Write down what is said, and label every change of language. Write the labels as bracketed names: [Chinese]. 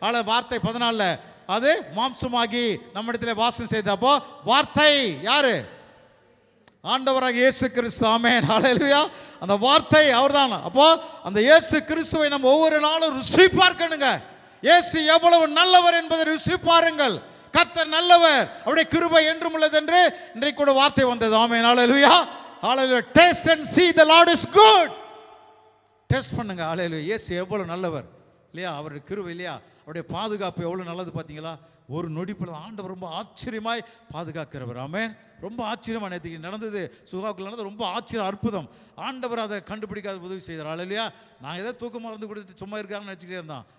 [Tamil] வார்த்தை 14 அது மாம்சமாகி நம்மிடத்தில் வாசம் செய்தப்போ வார்த்தை யாரு? ஆண்டவராக இயேசு கிறிஸ்து. ஆமென். ஹல்லேலூயா. அந்த வார்த்தை அவர்தான். அப்போ அந்த இயேசு கிறிஸ்துவை நம்ம ஒவ்வொரு நாளும் ருசி பார்க்கணுங்க. இயேசு எவ்வளவு நல்லவர் என்பதை ருசி பாருங்கள். கர்த்தர் நல்லவர், அவருடைய கிருபை என்றும் உள்ளது என்று இன்றைக்கு கூட வார்த்தை வந்தது. ஆமென், ஹல்லேலூயா, ஹல்லேலூயா. [English] Taste and see the Lord is good. [Tamil] Test பண்ணுங்க. ஹல்லேலூயா. இயேசு எவ்வளவு நல்லவர் இல்லையா, அவருடைய கிருபை இல்லையா, அவருடைய பாதுகாப்பு எவ்வளவு நல்லது பார்த்தீங்களா. ஒரு நொடிப்பொழுது ஆண்டவர் ரொம்ப ஆச்சரியமாய் பாதுகாக்கிறவர். ஆமென். ரொம்ப ஆச்சரியமா நேற்றுக்கு நடந்தது, சுகாவுக்குள்ள நடந்தது ரொம்ப ஆச்சரியம், அற்புதம். ஆண்டவர் அதை கண்டுபிடிக்காத உதவி செய்தார். ஹல்லேலூயா. நான் ஏதோ தூக்க மருந்து கொடுத்து சும்மா இருக்காங்கன்னு நினச்சிக்கிட்டே இருந்தான்.